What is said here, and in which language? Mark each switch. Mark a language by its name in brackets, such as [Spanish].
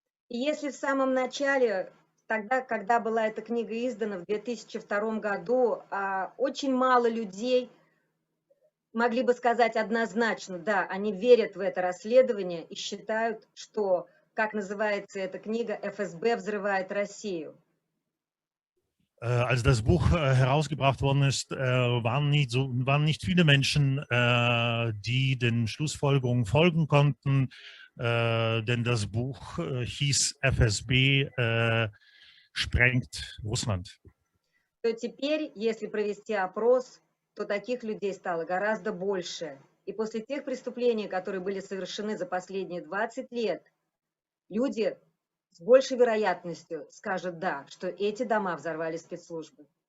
[Russian] И если в самом начале, тогда, когда была эта книга издана в 2002 году, очень мало людей могли бы сказать однозначно, да, они верят в это расследование и считают, что, как называется эта книга, ФСБ взрывает Россию. [German] Als das Buch herausgebracht worden ist, waren nicht viele Menschen, die den Schlussfolgerungen folgen konnten, denn das Buch hieß FSB sprengt Russland. [Russian] То теперь, если провести опрос, то таких людей стало гораздо больше. И после тех преступлений, которые были совершены за последние 20 лет, люди с большей вероятностью скажут «да», что эти дома взорвали спецслужбы.